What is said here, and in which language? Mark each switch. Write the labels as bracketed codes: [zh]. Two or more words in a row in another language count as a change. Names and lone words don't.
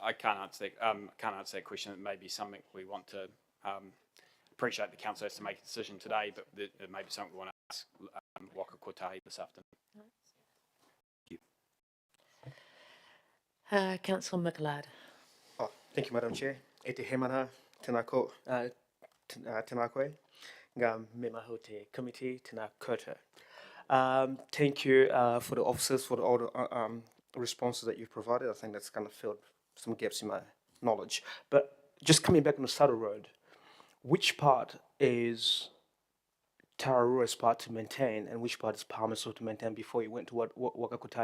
[en] I can't answer that question. It may be something we want to appreciate the council has to make a decision today, but it may be something we want to ask Waka Kotahi this afternoon. Councillor Mickelard. Oh, thank you, Madam Chair. [mi] E te hemana, tēnā koe, ngā me maho te committee, tēnā koutou. [en] Thank you for the officers for all the responses that you've provided. I think that's kind of filled some gaps in my knowledge. But just coming back on the Saddle Road, which part is Tararua's part to maintain and which part is Palmerston to maintain before you went to Waka Kotahi?